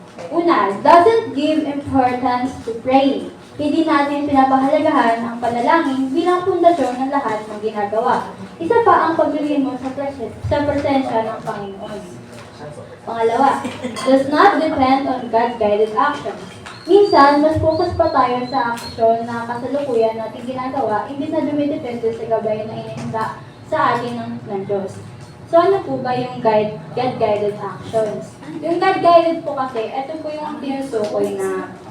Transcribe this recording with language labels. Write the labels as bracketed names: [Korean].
[English] Una, doesn't give importance to praying. [Filipino] Hindi natin pinapahalagahan ang panalangin bilang pundasyon ng lahat ng ginagawa. Isa pa ang paglilin mo sa presensya ng Panginoon. [English] Pangalawa, does not depend on God-guided action. [Filipino] Minsan, mas focus pa tayo sa aksyon na kasalukuyan natin ginagawa, imbis na dumidepende sa gabay na inihinda sa atin ng Diyos. So ano po ba yung God-guided actions? Yung God-guided po kasi, ito po yung tinutukoy na